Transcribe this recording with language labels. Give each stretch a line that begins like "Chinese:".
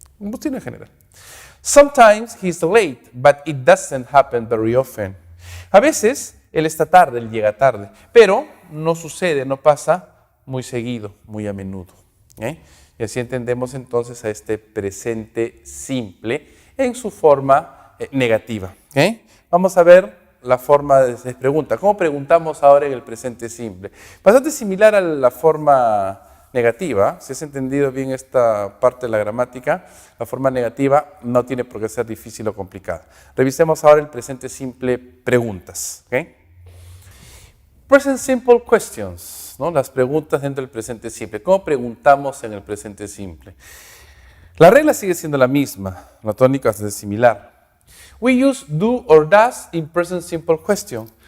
Spanish: Combustible en general.
English: Sometimes he's late, but it doesn't happen very often.
Spanish: A veces él está tarde, él llega tarde, pero no sucede, no pasa muy seguido, muy a menudo. ¿Eh? Y así entendemos entonces a este presente simple en su forma negativa. ¿Eh? Vamos a ver la forma de pregunta. ¿Cómo preguntamos ahora en el presente simple? Bastante similar a la forma negativa. Si has entendido bien esta parte de la gramática, la forma negativa no tiene por qué ser difícil o complicada. Revisemos ahora el presente simple preguntas. ¿Okay?
English: Present simple questions,
Spanish: ¿no? Las preguntas dentro del presente simple. ¿Cómo preguntamos en el presente simple? La regla sigue siendo la misma, la tónica es similar.
English: We use do or does in present simple question.